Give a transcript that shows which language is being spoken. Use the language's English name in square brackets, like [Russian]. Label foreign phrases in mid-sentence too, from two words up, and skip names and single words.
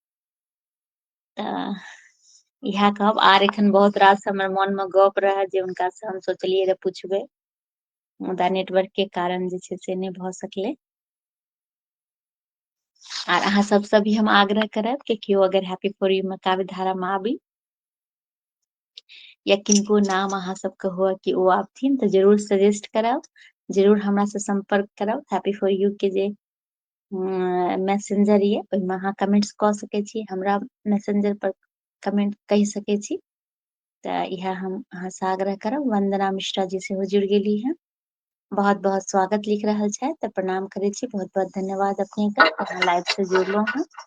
[Maithili] तऽ इएह कहब, आर एखन बहुत रास हमर मन में गप रहे जे हुनका से हम सोचलियै रहे पुछबै, मुदा नेटवर्क के कारण जे छै से नहि भ सकलै। आर अहाँ सबसे भी हम आग्रह करब कि केओ अगर हैप्पी फॉर यू में काव्य धारा में आबी या किनको नाम अहाँ सबके हुए कि ओ आबथिन तऽ जरूर सजेस्ट करब, जरूर हमरा से संपर्क करब। हैप्पी फॉर यू के जे मैसेंजर ये ओहिमे अहाँ कमेंट्स कऽ सकै छी, हमरा मैसेंजर पर कमेंट कहि सकै छी। तऽ इएह हम अहाँ से आग्रह करब। वंदना मिश्रा जी सेहो जुड़ गेली हैं, बहुत बहुत स्वागत लिख रहल छथि, तऽ प्रणाम करै छी, बहुत बहुत धन्यवाद अपने के, अहाँ लाइव से जुड़लहुँ हैं।